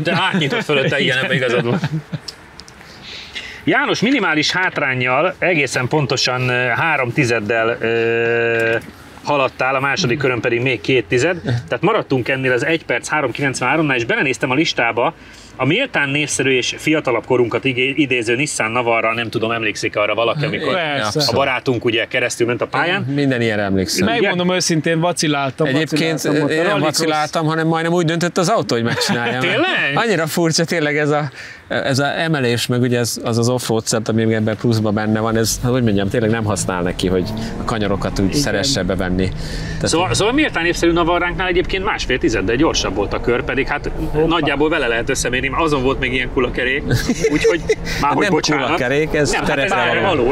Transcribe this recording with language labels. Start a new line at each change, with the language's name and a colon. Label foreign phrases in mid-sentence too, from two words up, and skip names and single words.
Hungarian: Átnyitod fölötte, igen, ebben igazad van. János minimális hátránnyal, egészen pontosan 3/10 haladtál, a második körön pedig még 2/10, tehát maradtunk ennél az 1 perc 3:93-nál, és belenéztem a listába, a méltán népszerű és fiatalabb korunkat idéző Nissan Navarra, nem tudom, emlékszik arra valaki, amikor a barátunk ugye keresztül ment a pályán. Minden ilyen emlékszem. Megmondom őszintén, vaciláltam. Egyébként én nem vaciláltam, hanem majdnem úgy döntött az autó, hogy megcsinálja. Tényleg? Annyira furcsa tényleg ez a emelés, meg ugye az off-road set, ami ebben pluszban benne van, ez, hogy mondjam, tényleg nem használ neki, hogy a kanyarokat úgy szeresse bevenni. Szóval méltán népszerű Navarránknál egyébként 1,5 gyorsabb volt a kör, pedig hát nagyjából vele lehet összemérni, azon volt még ilyen kulakerék, úgyhogy már bocsánat. Kulakerék, ez terepre való.